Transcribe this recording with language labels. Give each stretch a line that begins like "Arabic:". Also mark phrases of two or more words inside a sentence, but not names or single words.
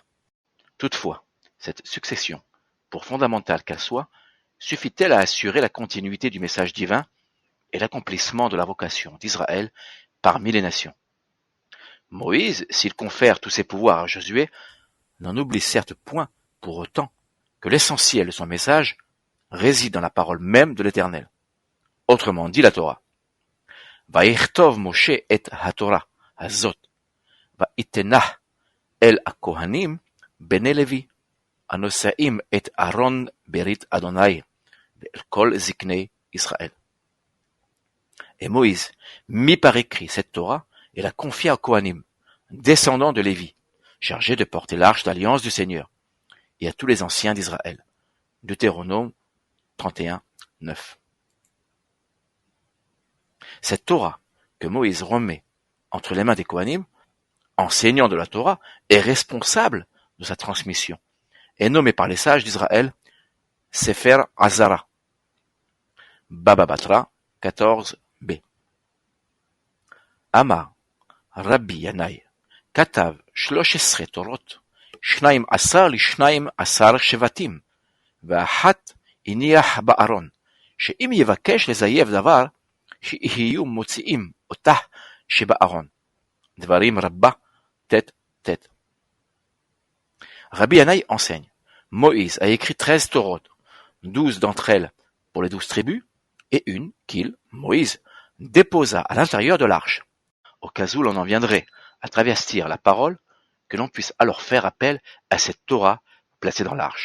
French: Toutefois, cette succession, pour fondamentale qu'elle soit, suffit-elle à assurer la continuité du message divin et l'accomplissement de la vocation d'Israël parmi les nations? Moïse, s'il confère tous ses pouvoirs à Josué, n'en oublie certes point pour autant que l'essentiel de son message réside dans la parole même de l'Éternel. Autrement dit, la Torah.
Hebrew: ויכתב משה את התורה הזאת ויתנה אל הכהנים בני לוי הנשאים את ארון ברית יהוה ואל כל זקני ישראל.
French: Et Moïse mit par écrit cette Torah et la confia aux Kohanim, descendants de Lévi, chargés de porter l'arche d'alliance du Seigneur, et à tous les anciens d'Israël. Deutéronome 31, 9. Cette Torah que Moïse remet entre les mains des Kohanim, enseignant de la Torah, est responsable de sa transmission, et nommée par les sages d'Israël Sefer Hazara. Baba Batra 14b.
Hebrew: אמר רבי ינאי כתב 13 תורות, 12 ל-12 שבטים, ואחת הניח בארון, שאם יבקש לזייף דבר, שיהיו מוציאים אותה שבארון.
French: דברים רבה, ט. Rabbi Yanai enseigne. Moïse a écrit 13 torotes, 12 d'entre elles pour les 12 tribus, et une qu'il, Moïse, déposa à l'intérieur de l'arche, au cas où l'on en viendrait à travestir la parole, que l'on puisse alors faire appel à cette Torah placée dans l'arche.